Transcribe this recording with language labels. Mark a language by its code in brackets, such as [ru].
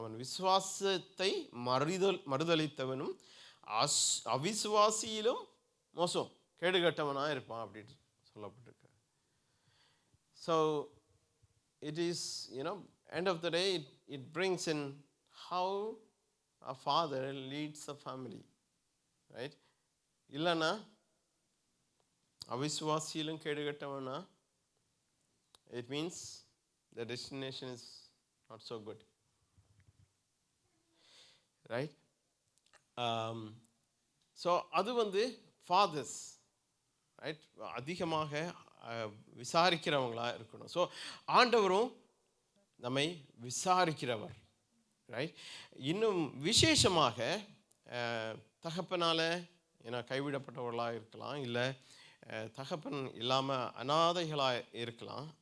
[ta] அவன் விசுவாசத்தை மறுதலித்தவனும் அவிசுவாசியிலும் மோசம் கேடுகட்டவனாக இருப்பான் அப்படின்னு சொல்லப்பட்டிருக்கு. [en] So it is end of the day it brings in how a father leads a family, right? [ta] இல்லைன்னா அவிசுவாசியிலும் கேடுகட்டவனா, [en] it means the destination is not so good, right? [ta] So அது வந்து ஃபாதர்ஸ், ரைட், அதிகமாக விசாரிக்கிறவங்களாக இருக்கணும். ஸோ ஆண்டவரும் நம்மை விசாரிக்கிறவர், ரைட். இன்னும் விசேஷமாக தகப்பனால் கைவிடப்பட்டவர்களாக இருக்கலாம், இல்லை தகப்பன் இல்லாமல் அனாதைகளாக இருக்கலாம்.